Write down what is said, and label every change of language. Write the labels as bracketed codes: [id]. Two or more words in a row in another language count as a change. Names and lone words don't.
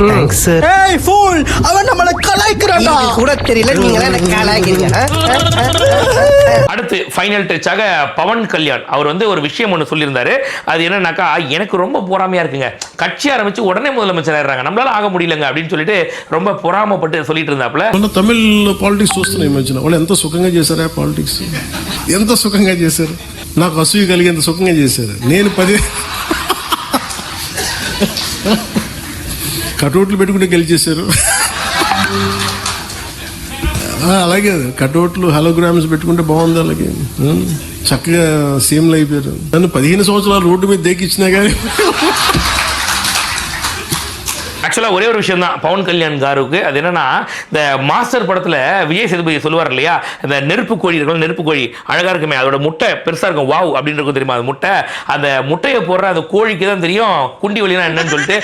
[ta] ஏய் ஃபூல், அவன் நம்மள கலாய்க்கறான்டா. கூட தெரியல, நீங்க என்ன கலாய்க்கிறீங்க? அடுத்து ஃபைனல் டச்சாக பவன் கல்யாண் அவர் வந்து ஒரு விஷயம் ஒன்று சொல்லியிருந்தாரு. அது என்னன்னாக்கா, எனக்கு ரொம்ப பொறாமையா இருக்குங்க, கட்சி ஆரம்பிச்சு உடனே முதலமைச்சர் ஆயிடுறாங்க, நம்மளால ஆக முடியலங்க அப்படின்னு சொல்லிட்டு ரொம்ப பொறாமப்பட்டு சொல்லிட்டு இருந்தாப்ல. [te] తమిళ్ పాలిటిక్స్ చూస్తున్నా ఈ మధ్యన వాళ్ళు ఎంత సుఖంగా చేశారా పాలిటిక్స్, ఎంత సుఖంగా చేశారు, నాకు అసూయ కలిగేంత సుఖంగా చేశారు. నేను 10 కటౌట్లు పెట్టుకుంటే గెలిచేశారు. అలాగే కటౌట్లు హలోగ్రామ్స్ పెట్టుకుంటే బాగుంది, అలాగే చక్కగా సీఎంలు అయిపోయారు. నన్ను 15 సంవత్సరాలు రోడ్డు మీద దేకిచ్చినా కానీ [ta] ஆக்சுவலாக ஒரே ஒரு விஷயம் தான் பவன் கல்யாண் காருக்கு, அது என்னன்னா இந்த மாஸ்டர் படத்தில் விஜய் சேதுபதி சொல்லுவார் இல்லையா, இந்த நெருப்பு கோழி இருக்கும், நெருப்பு கோழி அழகாக இருக்குமே, அதோட முட்டை பெருசாக இருக்கும், வாவ் அப்படின்னு இருக்கும் தெரியுமா, அது முட்டை, அந்த முட்டையை போடுற அந்த கோழிக்கு தான் தெரியும் குண்டி வலினா என்னன்னு சொல்லிட்டு.